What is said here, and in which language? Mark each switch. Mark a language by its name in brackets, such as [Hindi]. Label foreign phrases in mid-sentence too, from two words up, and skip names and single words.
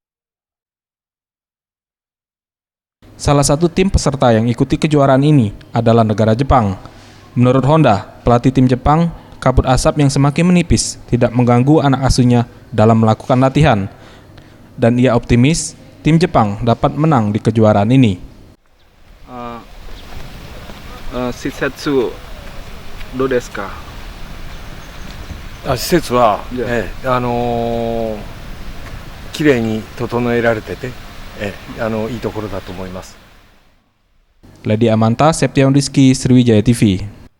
[Indonesian] Salah satu tim peserta yang ikuti kejuaraan ini adalah negara Jepang. Menurut Honda, pelatih tim Jepang, kabut asap yang semakin menipis tidak mengganggu anak asuhnya dalam melakukan latihan. Dan ia optimis tim Jepang dapat menang di kejuaraan ini. [Japanese] 施設、どうですか? 施設は、きれいに整えられてて、いいところだと思います。 [Indonesian] Lady Amanta, Septian Rizky, Sriwijaya TV.